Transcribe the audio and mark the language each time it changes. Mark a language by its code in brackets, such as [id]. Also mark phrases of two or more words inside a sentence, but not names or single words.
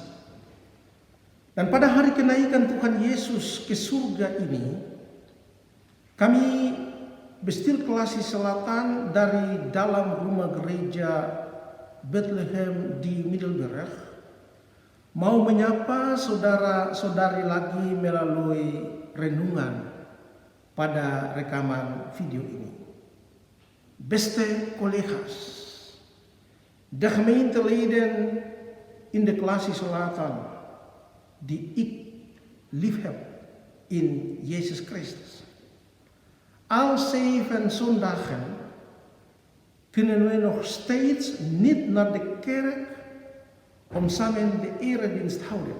[id] Dan pada hari kenaikan Tuhan Yesus ke surga ini, kami Bestil Kelasi Selatan dari dalam rumah gereja Bethlehem di Middelburg mau menyapa saudara-saudari lagi melalui renungan pada rekaman video ini. [nl] Beste collega's, de gemeenteleden in de Kelasi Selatan die ik liefheb in Jezus Christus. Al 7 zondagen kunnen we nog steeds niet naar de kerk om samen de eredienst houden.